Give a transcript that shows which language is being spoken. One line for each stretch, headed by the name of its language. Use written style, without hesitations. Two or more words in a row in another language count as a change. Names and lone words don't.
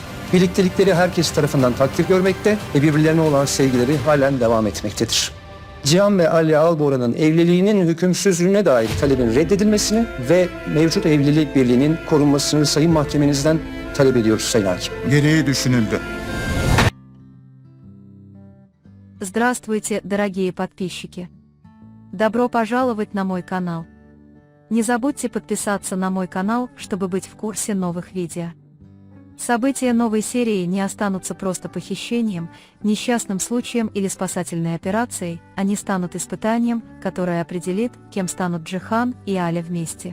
Turkish: Birliktelikleri herkes tarafından takdir görmekte ve birbirlerine olan sevgileri halen devam etmektedir. Cihan ve Alya Alboran'ın evliliğinin hükümsüzlüğüne dair talebin reddedilmesini ve mevcut evlilik birliğinin korunmasını Sayın Mahkemenizden talep ediyoruz Sayın Hakim. Gereği düşünüldü.
Russian: Здравствуйте, дорогие подписчики! Добро пожаловать на мой канал. Не забудьте подписаться на мой канал, чтобы быть в курсе новых видео. События новой серии не останутся просто похищением, несчастным случаем или спасательной операцией, они станут испытанием, которое определит, кем станут Джихан и Аля вместе.